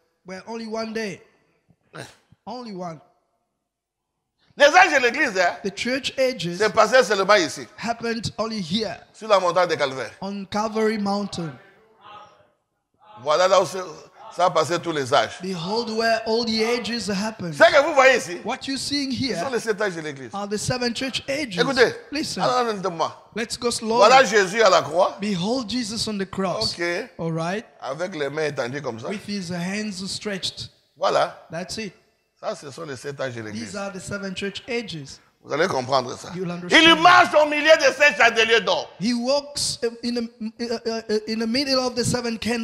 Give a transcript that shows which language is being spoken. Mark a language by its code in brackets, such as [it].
[en] were only one day. Only one. [fr] Les âges de l'église, hein, [en] The church ages [fr] c'est passé seulement ici, [en] happened only here [fr] sur la montagne de Calvaire. [en] on Calvary Mountain. [fr] Voilà là où ça a passé tous les âges. [en] Behold where all the ages happened. [fr] Ce que vous voyez ici, [en] What you're seeing [fr] ce sont [en] here [fr] les 7 âges de l'église. [en] are the seven church ages. [fr] Écoutez, [en] Listen, [fr] alors moi. [en] let's go slowly. [fr] Voilà Jésus à la croix. [en] Behold Jesus on the cross. OK. All right. [fr] Avec les mains étendues comme ça. [en] With his hands stretched. [fr] Voilà. [en] That's it. [fr] Ça, ce sont les 7 âges de [en] These [fr] l'église. [en] are the seven church ages. [fr] Vous allez comprendre ça. [en] You'll understand. [fr] Il marche au milieu de 7 chandeliers d'or. [en] He walks in the middle of the seven